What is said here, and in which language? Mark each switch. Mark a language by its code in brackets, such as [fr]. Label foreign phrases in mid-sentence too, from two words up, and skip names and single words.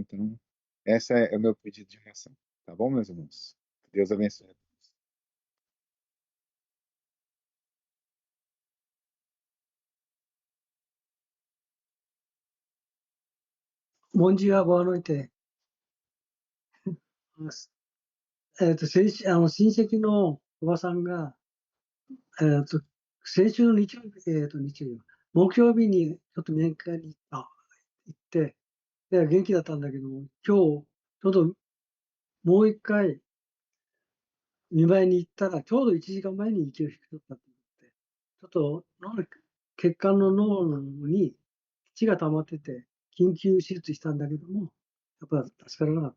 [pt] Então, esse é o meu pedido de oração, tá bom, meus irmãos? Que Deus abençoe. Bom dia, boa noite. [ja] 親戚のおばさんが、先週の日曜日、木曜日にちょっと面会に行って、で元気だったんだけども、今日、ちょうどもう一回、見舞いに行ったら、ちょうど1時間前に息を引き取ったと思って、ちょっと血管の脳に血が溜まってて、緊急手術したんだけども、やっぱ助からなかった。